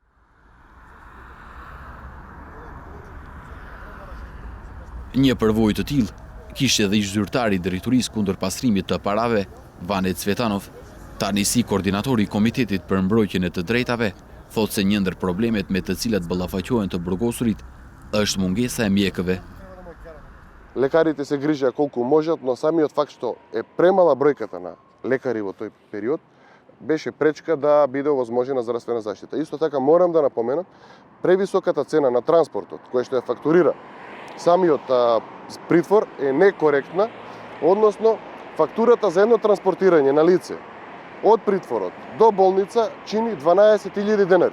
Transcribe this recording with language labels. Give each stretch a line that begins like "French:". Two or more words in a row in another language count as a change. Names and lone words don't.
Albanian: Një përvojë të tillë kishte edhe ish zyrtari i drejtorisë kundër pastrimit të parave, Vanet Cvetanov, tani si koordinatori i Komitetit për Mbrojtjen e të Drejtave, thotë se një ndër problemet me të cilat ballafaqohen të burgosurit është mungesa e mjekëve.
Macedonian: Лекарите се грижеа колку можат, но самиот факт што е премала бројката на лекари во тој период беше пречка да биде овозможена здравствена заштита. Исто така морам да напоменам превисоката цена на транспортот, која што ја фактурира самиот притвор е некоректна, односно фактурата за едно транспортирање на лице од притворот до болница чини 12.000 денари.